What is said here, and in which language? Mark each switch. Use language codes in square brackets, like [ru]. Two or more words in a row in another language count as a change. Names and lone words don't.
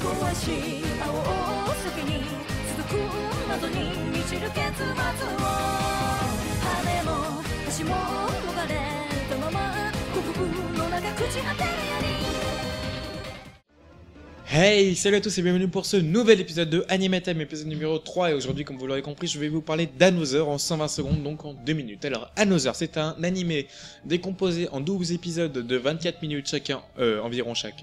[ja] し青を先に続く謎に満ちる結末を羽も足も逃れたまま国空の中朽ち果てるより。 [fr] Hey, salut à tous et bienvenue pour ce nouvel épisode de Anime Time, épisode numéro 3. Et aujourd'hui, comme vous l'aurez compris, je vais vous parler d'Another en 120 secondes, donc en 2 minutes. Alors, Another, c'est un animé décomposé en 12 épisodes de 24 minutes chacun, environ.